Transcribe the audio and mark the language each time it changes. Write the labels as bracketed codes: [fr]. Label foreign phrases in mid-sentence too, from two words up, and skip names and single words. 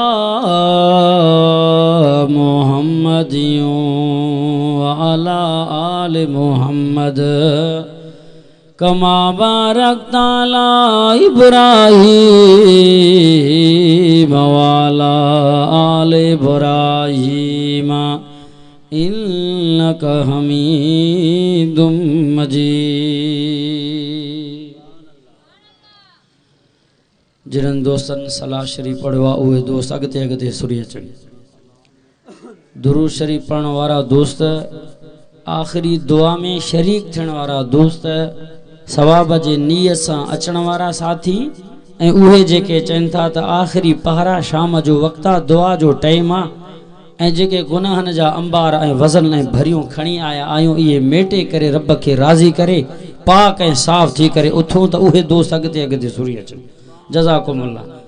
[ar] محمد وعلى آل محمد كما باركت على إبراهيم وعلى آل إبراهيم إنك حميد [sd] मजीद जिन दोस्तन सलाह शरीफ पढ़वा उहे दोस्त अगते अगते सुरी अचनि दुरूद शरीफ पढ़ण वारा दोस्त आखिरी दुआ में शरीक थियण वारा दोस्त सवाब जे नीयत सां अचण वारा साथी ऐं उहे जेके चवनि था त आखिरी पहरा शाम जो वक़्तु आहे दुआ जो टाइम आहे ऐं जेके गुनाहनि जा अंबार ऐं वज़न ऐं भरियूं खणी आया आहियूं इहे मेटे करे रब खे राज़ी करे पाक ऐं साफ़ थी करे उथूं त उहे दोस्त अगते अगते सुरी अचनि जज़ाकुमुल्लाह